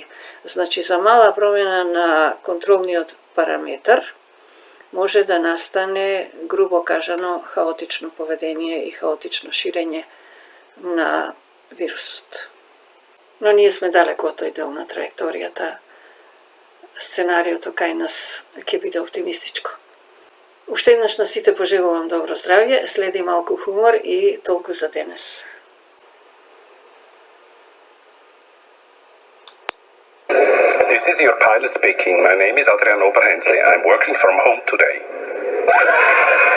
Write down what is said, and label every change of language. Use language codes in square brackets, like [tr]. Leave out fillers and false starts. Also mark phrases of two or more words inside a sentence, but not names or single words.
[mk] Значи, за мала промена на контролниот параметар може да настане, грубо кажано, хаотично поведение и хаотично ширење на вирусот. Но ние сме далеко од тој дел на траекторијата. Сценариото кај нас ќе биде оптимистичко. Уште еднаш на сите пожелувам добро здравје, следи малку хумор и толку за денес. [en] This is your pilot speaking. My name is Adrian Oberhensley. I'm working from home today.